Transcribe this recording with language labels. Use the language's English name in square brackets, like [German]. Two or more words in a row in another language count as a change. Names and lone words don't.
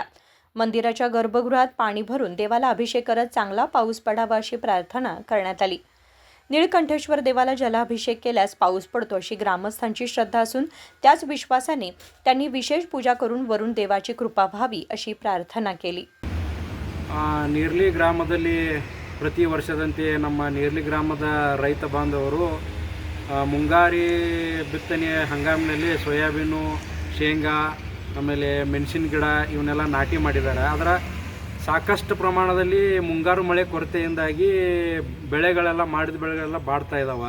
[Marathi] मंदिराच्या गर्भगृहात पाणी भरून देवाला अभिषेक करत चांगला पाऊस पडावा अशी प्रार्थना करण्यात आली। नीळकंठेश्वर देवाला जलाभिषेक केल्यास पाऊस पडतो अशी ग्रामस्थांची श्रद्धा असून त्याच विश्वासाने त्यांनी विशेष पूजा करून वरून देवाची कृपा व्हावी अशी प्रार्थना केली। [Kannada] ನೀರ್ಲಿ ಗ್ರಾಮದಲ್ಲಿ ಪ್ರತಿ ವರ್ಷದಂತೆ ನಮ್ಮ ನೀರ್ಲಿ ಗ್ರಾಮದ ರೈತ ಬಾಂಧವರು ಮುಂಗಾರಿ ಬಿತ್ತನೆ ಹಂಗಾಮಿನಲ್ಲಿ ಸೋಯಾಬೀನು, ಶೇಂಗಾ, ಆಮೇಲೆ ಮೆಣಸಿನ ಗಿಡ ಇವನ್ನೆಲ್ಲ ನಾಟಿ ಮಾಡಿದ್ದಾರೆ। ಅದರ ಸಾಕಷ್ಟು ಪ್ರಮಾಣದಲ್ಲಿ ಮುಂಗಾರು ಮಳೆ ಕೊರತೆಯಿಂದಾಗಿ ಬೆಳೆಗಳೆಲ್ಲ ಬಾಡ್ತಾ ಇದ್ದಾವೆ।